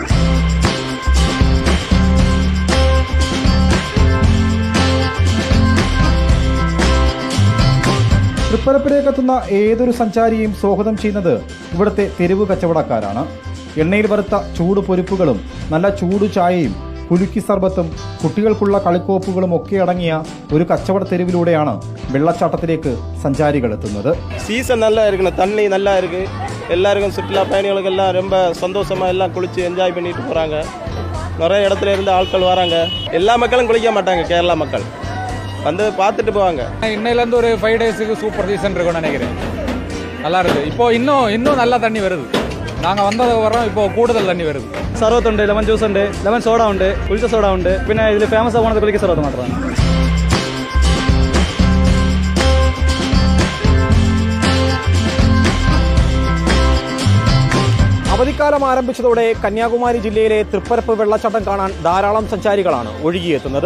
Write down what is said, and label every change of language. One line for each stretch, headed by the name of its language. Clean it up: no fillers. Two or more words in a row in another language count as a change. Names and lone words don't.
Malayalam: തൃപ്പരപ്പിലേക്കെത്തുന്ന ഏതൊരു സഞ്ചാരിയെയും സ്വാഗതം ചെയ്യുന്നത് ഇവിടുത്തെ തെരുവ് കച്ചവടക്കാരാണ്. എണ്ണയിൽ വറുത്ത ചൂട് പൊരിപ്പുകളും നല്ല ചൂട് ചായയും കുലുക്കി സർബത്തും കുട്ടികൾക്കുള്ള കളിക്കോപ്പുകളും ഒക്കെ അടങ്ങിയ ഒരു കച്ചവട തെരുവിലൂടെയാണ് വെള്ളച്ചാട്ടത്തിലേക്ക് സഞ്ചാരികൾ എത്തുന്നത്.
Tamil: സീസൺ நல்லா இருக்கு, தண்ணி நல்லா இருக்கு. எல்லாருக்கும் சுற்றுலா பயணிகளுக்கு எல்லாம் ரொம்ப சந்தோஷமா எல்லாம் குளிச்சு என்ஜாய் பண்ணிட்டு போறாங்க. நிறைய இடத்துல இருந்து ஆட்கள் வராங்க. எல்லா மக்களும் குளிக்க மாட்டாங்க, கேரளா மக்கள் வந்து பார்த்துட்டு போவாங்க. இன்னையிலேருந்து ஒரு 5 டேஸுக்கு
English: super season
Tamil: இருக்கும்னு நினைக்கிறேன். நல்லா இருக்கு. இப்போ இன்னும் நல்லா தண்ணி வருது. நாங்கள் வந்ததுக்கு வரோம், இப்போ கூடுதல் தண்ணி வருது.
Malayalam: സർവത്തുണ്ട്,
English: lemon juice
Malayalam: ഉണ്ട്,
English: lemon soda
Malayalam: ഉണ്ട്, കുളിച്ച സോഡ ഉണ്ട്. പിന്നെ ഇതിൽ ഫേമസ് ആവുന്നത് കുളിക്ക സർവത്ത് മാത്രമാണ്. അവധിക്കാലം ആരംഭിച്ചതോടെ കന്യാകുമാരി ജില്ലയിലെ തൃപ്പരപ്പ് വെള്ളച്ചാട്ടം കാണാൻ ധാരാളം സഞ്ചാരികളാണ് ഒഴുകിയെത്തുന്നത്.